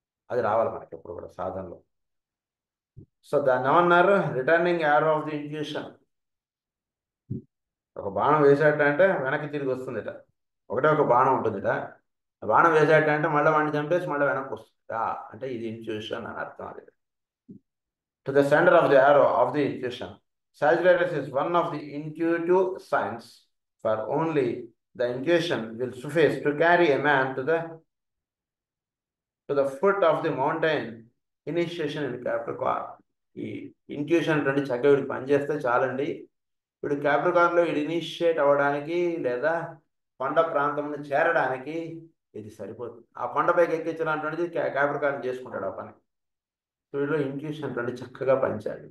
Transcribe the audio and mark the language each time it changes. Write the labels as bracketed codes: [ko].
[te] అది రావాలి మనకి ఎప్పుడు కూడా సాధనలో. సో దాన్ని ఏమన్నారు, returning arrow of the intuition. ఒక బాణం వేసాట అంటే వెనక్కి తిరిగి వస్తుందిట, ఒకటే ఒక బాణం ఉంటుందిట. ఆ బాణం వేసాట అంటే మళ్ళీ వాడిని చంపేసి మళ్ళీ వెనక్కి వస్తుందా అంటే ఇది ఇంట్యూషన్ అని అర్థం. [en] అది to the center of the arrow of the intuition. Sagittarius is one of the intuitive signs, for only the intuition will suffice to carry a man to the foot of the mountain. Initiation in Capricorn. [te] ఈ intuition అంటే చక్కగా వీడికి పనిచేస్తే చాలండి, వీడు క్యాప్రికార్న్లో వీడు initiate అవ్వడానికి లేదా కొండ ప్రాంతంలో చేరడానికి ఇది సరిపోతుంది. ఆ కొండపైకి ఎక్కించినటువంటిది క్యాప్రికార్న్ చేసుకుంటాడు ఆ పని. వీడిలో ఇంట్యూషన్ అంటే చక్కగా పనిచేయాలి.